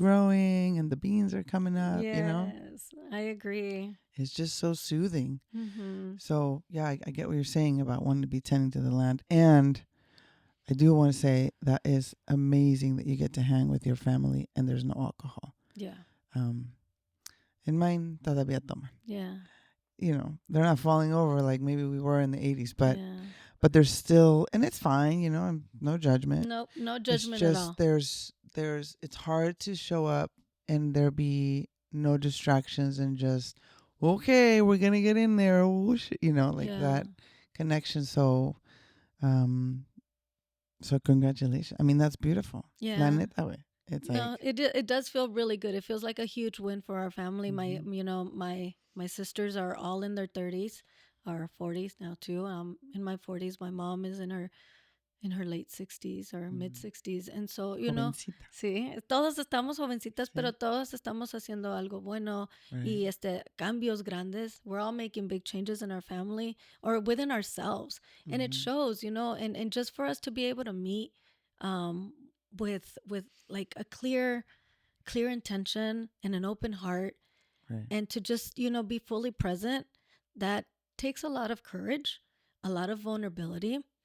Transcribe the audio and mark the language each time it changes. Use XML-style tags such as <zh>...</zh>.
<en>growing, and the beans are coming up, Yes, I agree. It's just so soothing. Mm-hmm. So yeah, I get what you're saying about wanting to be tending to the land. And I do want to say that is amazing that you get to hang with your family and there's no alcohol. Yeah. Um, in mine,</en> <es>todavía toman.</es> <en>Yeah. they're not falling over like maybe we were in the 80s, Yeah. but there's still, and it's fine, and no judgment. Nope, no It's judgment at just all. it's hard to show up and there be no distractions and just okay, we're gonna get in there, whoosh, like Yeah. that connection. Um, so congratulations. I mean, that's beautiful.</en> <es>La</es> <en>Yeah.</en> <es>neta, way. It's</es> <en>No, like, it does feel really good. It feels like a huge win for our family. My hmm my sisters are all in their 30s or 40s now too. In my 40s, my mom is in her late 60s or mid hmm 60s. And so,</en> <es>jovencita. sí, todos estamos jovencitas, pero Sí, todos estamos haciendo algo bueno</es> <en>right.</en> <es>y cambios grandes.</es> <en>We're all making big changes in our family or within ourselves. And it hmm shows, and just for us to be able to meet um with like a clear intention and an open heart Right. and to just, be fully present, that takes a lot of courage, a lot of vulnerability.</en>